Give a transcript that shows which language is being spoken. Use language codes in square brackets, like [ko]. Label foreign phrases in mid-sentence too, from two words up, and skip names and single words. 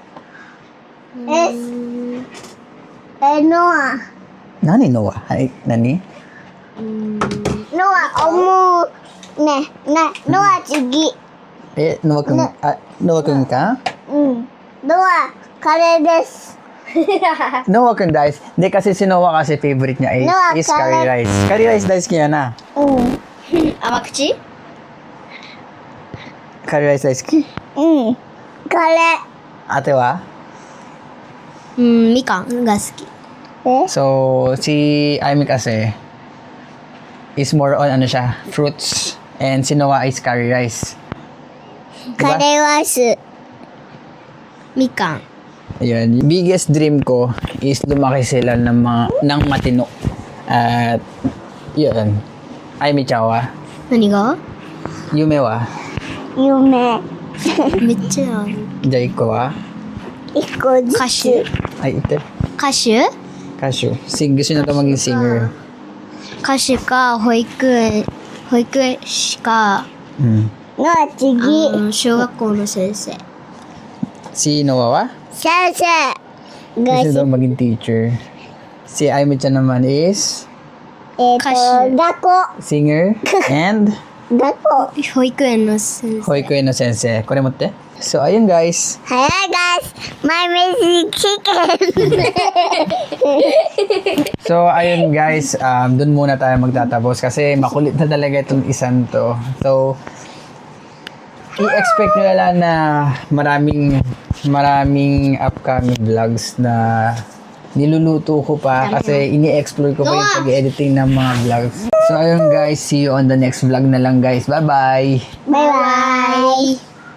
[ja] ノア。何のは？はい、何？ノア、思う。ね、ノア次。ノアくん、ノアくんか？うん。ノア、カレーです。 [tl] Noah kan guys. Hindi kasi si Noah kasi favorite niya Noah, [en] is curry rice. Curry rice [tl] daisuki niya na. [ja] うん。甘口カレーライス大好き. うん。カレ [tl] Ate wa? [ja] うん、みかんが好き。ー。 [tl] So, si Aimee kasi [en] is more on [tl] siya, fruits. [en] And si Noah is curry rice. [ja] カレーライス。みかん。 [tl] Ayun. [en] Biggest dream [tl] ko is lumaki sila ng matino. At, yun. Aimee chawa. [ja] 何が夢は? 夢。めっちゃある。 Jai ko wa? 一個ずつ。歌手 [tl] Ay, ite. [ja] 歌手 Kasyo. [tl] Gusto na to maging singer. [ja] 歌手か保育士かノア次。小学校の先生。 [tl] Si Noah wa? [ja] 先生。 [tl] Gusto daw maging teacher. Si Aimee chan naman is [ja] 歌手学校。 [en] singer and [ja] 学校。保育園の先生。保育園の先生。これ持って。So, ayun guys. [en] Hi guys, my name is chicken. So, [tl] ayun guys. Dun muna tayo magtatapos kasi makulit na talaga itong isang to. So, i-expect nyo na lang na maraming upcoming vlogs na niluluto ko pa kasi ini-explore ko pa yung pag-editing ng mga vlogs. So, ayun guys. [en] See you on the next vlog [tl] na lang [en] guys. Bye-bye! Bye bye.